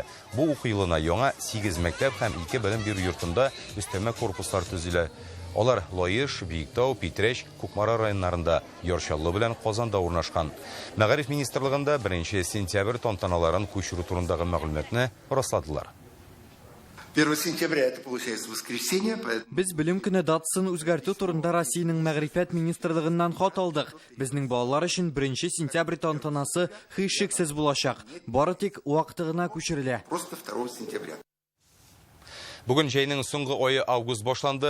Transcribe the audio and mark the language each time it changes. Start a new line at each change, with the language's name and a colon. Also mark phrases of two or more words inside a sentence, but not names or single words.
Tatar: Бу уку елына яңа 8 мәктәп һәм 2 белем бирү йортында өстәмә корпуслар төзелә. Алар Лоеш, Биектау, Питрәч, Кукмара районнарында, Йорчаллы белән Казанда урнашкан. Мәгариф министрлыгында 1 сентябрь тантаналарын күчерү турындагы мәгълүматны расладылар.
Russian: 1 сентября это получается воскресенье.
Tatar: Без белем көне датасын үзгәртү турында Россиянең Мәгърифәт министрлыгыннан хат алдык. Безнең балалар өчен 1 сентябрь тантанасы һичшиксез булачак. Бары тик вакыты гына күчерелә.
Russian: Просто 2 сентября.
Tatar: Бүген җәйнең соңгы ае август башланды.